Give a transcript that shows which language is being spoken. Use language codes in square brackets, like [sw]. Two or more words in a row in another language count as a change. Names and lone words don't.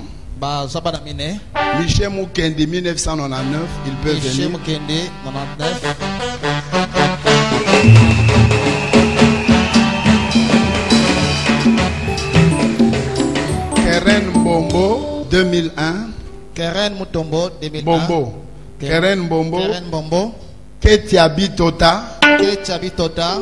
[fr] Michel Mukende 1999, il peut venir. Michel Mukende 99. Keren Mbombo 2001. Keren Mutombo 2001. Bombo. Keren Mbombo. Keren Mbombo. Ketiabi Tota. Ketiabi Tota.